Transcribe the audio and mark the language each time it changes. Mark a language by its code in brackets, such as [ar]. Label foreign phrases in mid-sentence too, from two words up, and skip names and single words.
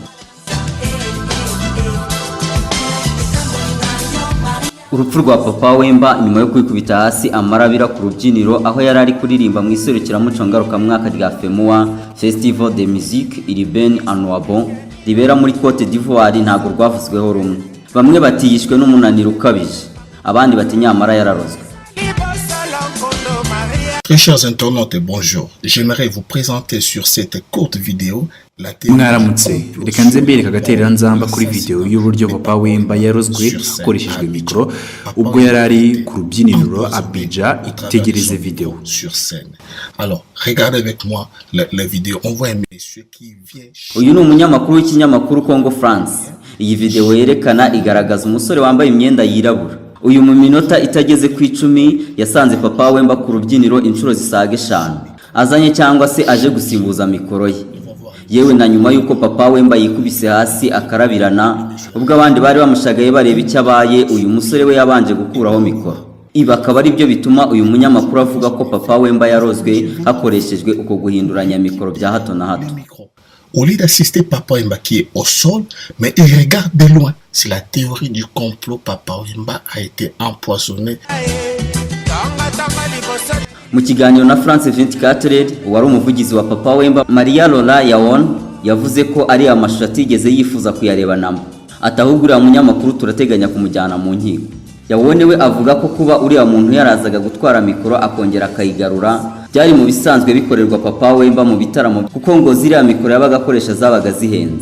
[rw] Urupfu rwa Papa Wemba nyuma yo kwikubita hasi amarabira ku rubyiniro aho yari ari kuririmba mu iserukiramuco ngarukamwaka rya FEMUA Festival de Musique Urbaine Annuabo ribera muri Cote d'Ivoire ntago rwavuzweho rumwe. Bamwe batiyishwe n'umunaniro ukabije, abandi bati nyamara yararozwe. [fr] Très chers internautes, bonjour. J'aimerais vous présenter sur cette courte vidéo la théorie. [rw] Mwaramutse, reka nze mbereka agaterera nzamba kuri video y'uburyo Papa Wemba yarozwe ukoreshejwe mikro ubwo yarari ku rubyiniro Abidjan. Itegereze video [fr] sur scène. Alors, regardez avec moi la vidéo. On voit un monsieur qui vient. [rw] Uyu ni umunyamakuru w'ikinyamakuru Congo France. Iyi video yerekana igaragaza umusore wambaye imyenda yirabura. Uyu mu minota itageze ku 10 yasanze Papa Wemba ku rubyiniro inshuro zisaga 5. Azanye cyangwa se aje gusimbuza mikoro ye. Yewe na nyuma yuko Papa Wemba yikubise hasi akarabirana, ubwo abandi bari bamushagaye bareba icyo abaye, uyu musore we yabanje gukuraho mikoro. Ibi akaba ari byo bituma uyu munyamakuru avuga ko Papa Wemba yarozwe hakoreshejwe uko guhinduranya mikoro bya hato na hato. [fr] Au lieu d'assister Papa Wemba qui est au sol, mais il regarde de loin. C'est la théorie du complot. Papa Wemba a été empoisonné. [rw] Mu kiganiro na France 24, wari umuvugizi wa Papa Wemba Maria Lola Yawon yavuze ko ari amashusho atigeze yifuza kuyareba namba. Atahugura umunyamakuru turateganya kumujyana mu nkiko. Yawone we avuga ko kuba uriya muntu yarazaga gutwara mikoro akongera akayigarura byari mu bisanzwe bikorerwa Papa Wemba mu bitaramo, kuko ngo ziriya mikoro yabaga akoresha zabaga zihenze.